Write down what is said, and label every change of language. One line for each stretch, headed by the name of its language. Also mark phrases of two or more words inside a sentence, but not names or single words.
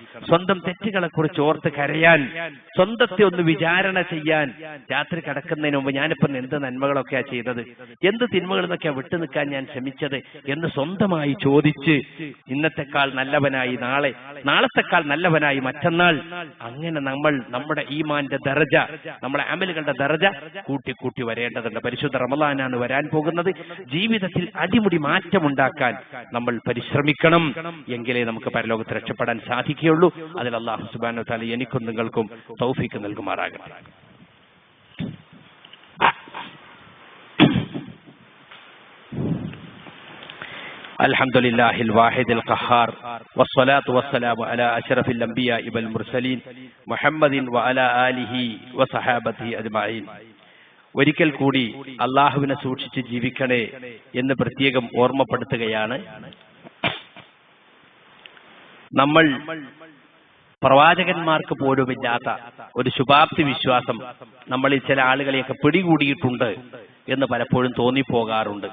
Malayalam: സ്വന്തം തെറ്റുകളെ കുറിച്ച് ഓർത്ത് കരയാൻ, സ്വന്തത്തെ ഒന്ന് വിചാരണ ചെയ്യാൻ, രാത്രി കിടക്കുന്നതിന് മുമ്പ് ഞാനിപ്പം എന്ത് നന്മകളൊക്കെയാ ചെയ്തത്, എന്ത് തിന്മകൾ നിന്നൊക്കെയാ വിട്ടു നിൽക്കാൻ ഞാൻ ശ്രമിച്ചത് എന്ന് സ്വന്തമായി ചോദിച്ച് ഇന്നത്തെക്കാൾ നല്ലവനായി നാളെ, നാളത്തെക്കാൾ നല്ലവനായി മറ്റന്നാൾ, അങ്ങനെ നമ്മൾ നമ്മുടെ ഈമാന്റെ ദർജ, നമ്മുടെ അമലുകളുടെ ദർജ കൂട്ടി വരേണ്ടതുണ്ട്. പരിശുദ്ധ റമളാനാണ് വരാൻ പോകുന്നത്. ജീവിതത്തിൽ അടിമുടി മാറ്റമുണ്ടാക്കാൻ നമ്മൾ പരിശ്രമിക്കണം. എങ്കിലേ നമുക്ക് പരലോകത്ത് രക്ഷപ്പെടാൻ സാധിക്കുകയുള്ളൂ. അതിൽ അല്ലാഹു
Arabic: سبحانه وتعالى
Malayalam: എനിക്കും നിങ്ങൾക്കും തൗഫീഖ് നൽകുമാറാകട്ടെ.
Arabic: الحمد لله الواحد القهار والصلاة والسلام على أشرف الأنبياء والمرسلين محمد وعلى آله وصحابته أجمعين.
Malayalam: ഒരിക്കൽ കൂടി അള്ളാഹുവിനെ സൂക്ഷിച്ച് ജീവിക്കണേ എന്ന് പ്രത്യേകം ഓർമ്മപ്പെടുത്തുകയാണ്. നമ്മൾ പ്രവാചകന്മാർക്ക് പോലുമില്ലാത്ത ഒരു ശുഭാപ്തി വിശ്വാസം നമ്മളിൽ ചില ആളുകളെയൊക്കെ പിടികൂടിയിട്ടുണ്ട് എന്ന് പലപ്പോഴും തോന്നിപ്പോകാറുണ്ട്.